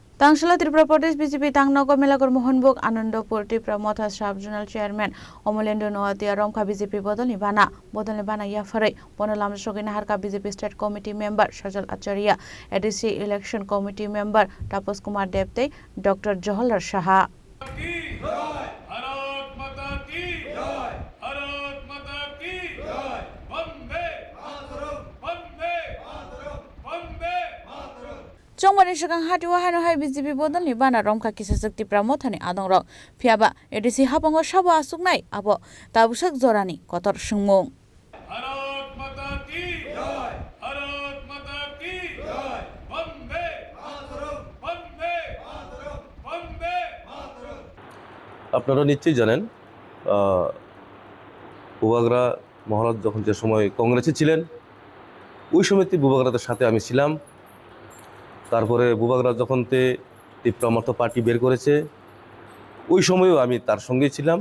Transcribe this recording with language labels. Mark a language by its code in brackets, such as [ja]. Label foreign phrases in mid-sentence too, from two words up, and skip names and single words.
[trp] তাংশালা ত্রিপুরা প্রদেশ বিজেপি তাংনগর মেলাগর মোহনবুক আনন্দপুর ত্রিপুরা মথা [en] sub zonal chairman [trp] অমলেন্দু নোয়াতিয়া রমখা বিজেপি বদলনি বানা ইয়াফারে বনলাম সগিনা হারকা বিজেপি [en] state committee member [trp] সজল আচারিয়া এডিসি [en] election committee member [trp] তাপস কুমার দেবতে ডক্টর জহলার সাহা Chongmani shakang hati wahano hai BJP bodol ni bana romka kisa sakti pramothani adong rok phiaba edisi hapango sabo asuknai abo tabusak zorani kotor sungmung [hi] भारत माता की जय भारत माता की जय वंदे मातरम वंदे मातरम वंदे मातरम [bn] আপনারা নিশ্চয়ই জানেন বুবাগরা মহারাজ যখন যে সময় কংগ্রেসে ছিলেন ওই সময়তে বুবাগরাদের সাথে আমি ছিলাম। তারপরে বুবাগরা যখন ত্রিপুরা মথা পার্টি বের করেছে ওই সময়ও আমি তার সঙ্গেই ছিলাম।